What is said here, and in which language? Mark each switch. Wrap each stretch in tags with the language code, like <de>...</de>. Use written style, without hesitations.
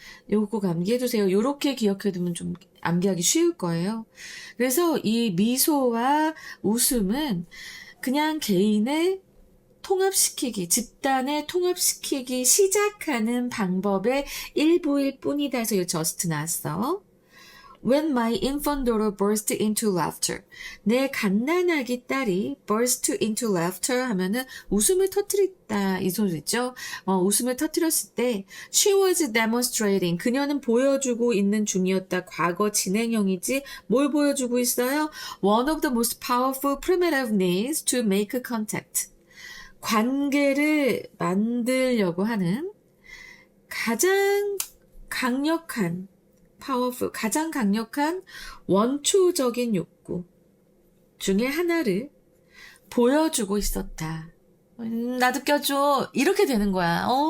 <ko>요거 암기해두세요. 요렇게 기억해두면 좀 암기하기 쉬울 거예요. 그래서 이 미소와 웃음은 그냥 개인의 통합시키기, 집단을 통합시키기 시작하는 방법의 일부일 뿐이다 해서 이 just 나왔어.</ko> <en>When my infant daughter burst into laughter.</en> <ko>내 갓난아기 딸이</ko> <en>burst into laughter</en> <ko>하면은 웃음을 터뜨렸다 이 소리죠. 웃음을 터뜨렸을 때</ko> <en>she was demonstrating.</en> <ko>그녀는 보여주고 있는 중이었다. 과거 진행형이지 뭘 보여주고 있어요?</ko> <en>One of the most powerful primitive needs to make contact.</en> <ko>관계를 만들려고 하는 가장 강력한 powerful, 가장 강력한 원초적인 욕구 중에 하나를 보여주고 있었다. 나도 껴줘. 이렇게 되는 거야.</ko>